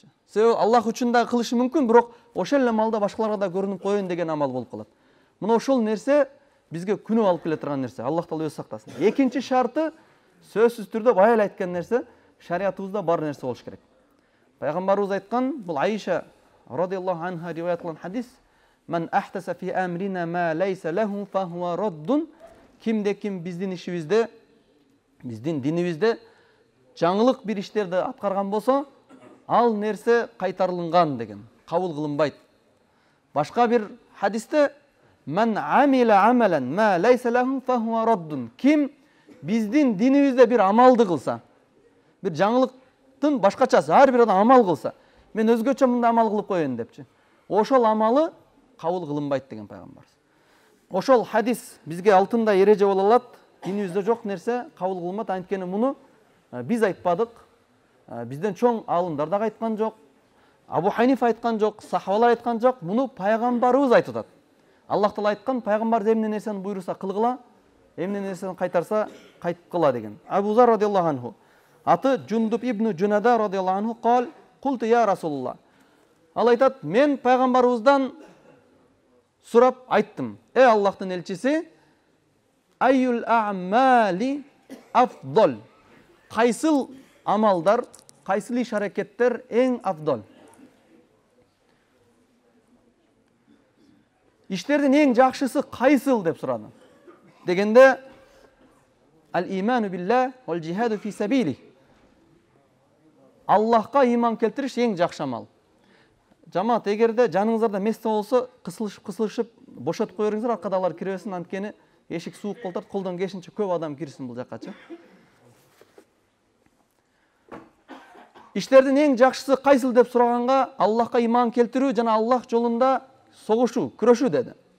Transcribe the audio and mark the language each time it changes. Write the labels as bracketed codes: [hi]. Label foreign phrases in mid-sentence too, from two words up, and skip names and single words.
[ky] Себеби Аллах үчүн да кылышы мүмкүн, бирок ошол эле маалда башкаларга да көрүнүп коеюн деген амал болуп калат. Мына ошол нерсе бизге күнөө алып келе турган нерсе. Аллах Таала өзү сактасын. Экинчи шарты сөзсүз түрдө баягы айткан нерсе, шариятыбызда бар нерсе болуш керек. Пайгамбарыбыз айткан, бул Айша [ar] رضي الله عنها [ky] риваят кылган хадис: [ar] "من أحدث في أمرنا ما ليس له فهو رد". [ky] Кимде ким биздин ишибизде, биздин динибизде жаңылык бир иштерди аткарган болсо, ал нерсе кайтарылган деген, кабыл кылынбайт. Башка бир хадисте: [ar] "من عمل عملا ما ليس له فهو رد". [ky] Ким биздин динибизде бир амалды кылса, бир жаңылыктын башкачасы, ар бир адам амал кылса, мен өзгөчө мындай амал кылып коеюн депчи, ошол амалы кабыл кылынбайт деген пайгамбар. Ошол хадис бизге алтындай эреже боло алат. Динибизде жок нерсе кабыл кылынбайт. Анткени муну биз айтпадык. Бизден чоң алымдар да айткан жок. Абу Ханифа айткан жок, сахабалар айткан жок. Муну пайгамбарыбыз айтып атат. Аллах Таала айткан, пайгамбар эмне нерсени буйруса кылгыла, эмне нерсени кайтарса кайткыла деген. Абу Зар [ar] رضي الله عنه, [ky] аты Жундуб ибн Жунада [ar] رضي الله عنه, [ky] кал: [ar] "قلت يا رسول الله". [ky] Ал айтат, мен пайгамбарыбыздан сурап айттым: "Эй Аллахтын элчиси, [ar] أي الأعمال أفضل". [ky] Кайсыл амалдар, кайсыл иш аракеттер эң афдал? Иштердин эң жакшысы кайсыл деп сурады. [ar] Дегенде الإيمان بالله والجهاد في سبيله. [ky] Аллахка иман келтириш эң жакшы амал. Жамаат, эгерде жаныңыздарда месте болсо, кысылышып бошотуп кое бериңиздер, аркадагылар кире берсин, анткени эшик суук болот, колдон келишинче көп адам кирсин бул жаккачы. Иштердин эң жакшысы кайсыл деп сураганга, Аллахка иман келтирүү жана Аллах жолунда согушуу, күрөшүү деди.